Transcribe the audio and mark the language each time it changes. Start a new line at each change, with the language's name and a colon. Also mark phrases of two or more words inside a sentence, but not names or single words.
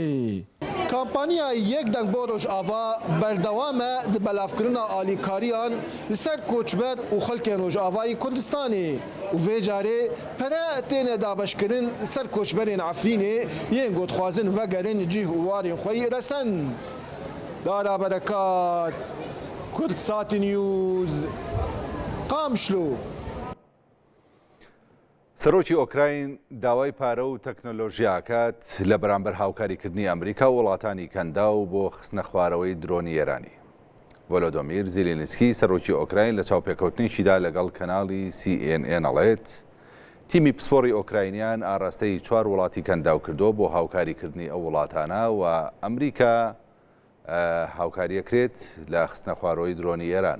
Kurdish: Kampanya yek deng bo Rojava berdewam e di belavkirina alîkariyan li ser koçber û xelkên Rojavayê Kurdistanê û vê carê pere têne dabeşkirin li ser koçberên Efrînê yên got xwazin vegerin cih û warên xwe îresin. Dara berekat Kurtsat News Qamişlo.
Central Kurdish: سەرۆکی ئۆکراین داوای پارە و تەکنۆلۆژیاکات لە بەرامبەر هاوکاریکردنی ئەمریکا و وڵاتانی کەندا و بۆ خستنە خوارەوەی درۆنی ئێرانی. ڤۆلۆدۆمیر زیلێنسکی سەرۆکی ئۆکراین لە چاوپێکەوتنێکیدا لەگەڵ کەناڵی CNN ئەڵێت تیمی پسپۆڕی ئۆکراینیان ئاراستەی 4 وڵاتی کەنداو کردو بۆ هاوکاریکردنی ئەو وڵاتانە و ئەمریکا هاوکاریەکرێت لە خستنە خوارەوەی درۆنی ئێران.